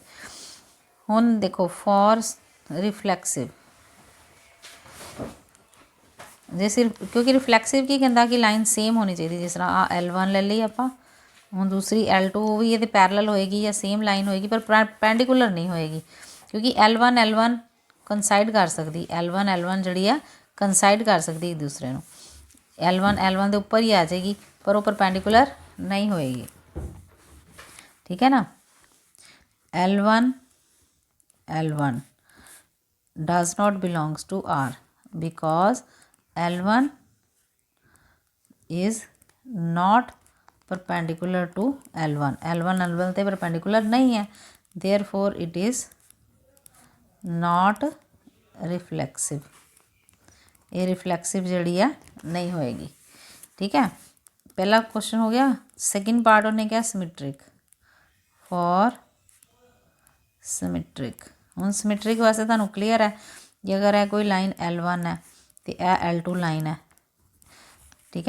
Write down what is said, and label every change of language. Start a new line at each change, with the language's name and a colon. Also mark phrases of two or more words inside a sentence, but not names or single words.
Punjabi: ਹੁਣ ਦੇਖੋ
English: for reflexive,
Punjabi: ਜੇ ਸਿਰਫ ਕਿਉਂਕਿ ਰਿਫਲੈਕਸਿਵ ਕੀ ਕਹਿੰਦਾ ਕਿ
English: line same
Punjabi: ਹੋਣੀ ਚਾਹੀਦੀ, ਜਿਸ ਤਰ੍ਹਾਂ ਆ L1 ਲੈ ਲਈ ਆਪਾਂ, ਹੁਣ ਦੂਸਰੀ L2 ਉਹ ਵੀ ਇਹਦੇ ਪੈਰਲਲ ਹੋਏਗੀ ਜਾਂ
English: same line
Punjabi: ਹੋਏਗੀ ਪਰ ਪਰਪੈਂਡੀਕੂਲਰ ਨਹੀਂ ਹੋਏਗੀ, ਕਿਉਂਕਿ L1 L1 ਕੰਸਾਈਡ ਕਰ ਸਕਦੀ, L1 L1 ਜਿਹੜੀ ਆ ਕੰਸਾਈਡ ਕਰ ਸਕਦੀ ਇੱਕ ਦੂਸਰੇ ਨੂੰ, L1 L1 ਦੇ ਉੱਪਰ ਹੀ ਆ ਜਾਏਗੀ ਪਰ ਉਹ ਪਰਪੈਂਡੀਕੂਲਰ ਨਹੀਂ ਹੋਏਗੀ। ਠੀਕ ਹੈ ਨਾ,
English: L1 L1 does not belongs to R because L1 is not perpendicular to L1, L1 L1 ਤੇ perpendicular
Punjabi: ਨਹੀਂ ਹੈ,
English: therefore it is not reflexive,
Punjabi: ਇਹ ਰਿਫਲੈਕਸਿਵ ਜਿਹੜੀ ਆ ਨਹੀਂ ਹੋਏਗੀ। ਠੀਕ ਹੈ, ਪਹਿਲਾ ਕੁਐਸਚਨ ਹੋ ਗਿਆ।
English: second part
Punjabi: ਉਹਨੇ ਕਿਹਾ ਸਿਮੈਟ੍ਰਿਕ,
English: for symmetric.
Punjabi: ਹੁਣ ਸਿਮੈਟ੍ਰਿਕ ਵਾਸਤੇ ਤੁਹਾਨੂੰ ਕਲੀਅਰ ਹੈ ਕਿ ਅਗਰ ਇਹ ਕੋਈ ਲਾਈਨ L1 ਹੈ ਤੇ ਇਹ L2 ਲਾਈਨ ਹੈ, ਠੀਕ ਹੈ